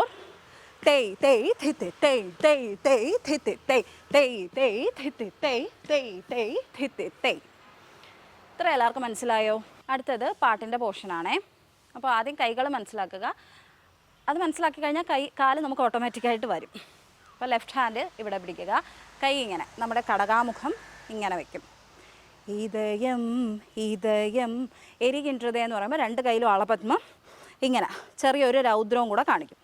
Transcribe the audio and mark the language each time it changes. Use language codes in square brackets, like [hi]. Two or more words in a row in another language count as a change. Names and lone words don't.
[ml] Tay tay thiti tay tay tay thiti tay tay tay thiti tay tay tay thiti tay. ഇത്ര എല്ലാവർക്കും മനസ്സിലായോ? അടുത്തത് പാട്ടിൻ്റെ പോർഷനാണേ. അപ്പോൾ ആദ്യം കൈകൾ മനസ്സിലാക്കുക. അത് മനസ്സിലാക്കി കഴിഞ്ഞാൽ കാല് നമുക്ക് ഓട്ടോമാറ്റിക്കായിട്ട് വരും. അപ്പോൾ [en] left hand [ml] ഇവിടെ പിടിക്കുക, കൈ ഇങ്ങനെ നമ്മുടെ കടകാമുഖം ഇങ്ങനെ വയ്ക്കും. [ta] இதயம் இதயம் எரிகின்றதே [ml] എന്ന് പറയുമ്പോൾ രണ്ട് കയ്യിലും അളപത്മം ഇങ്ങനെ ചെറിയൊരു രൗദ്രവും കൂടെ കാണിക്കും.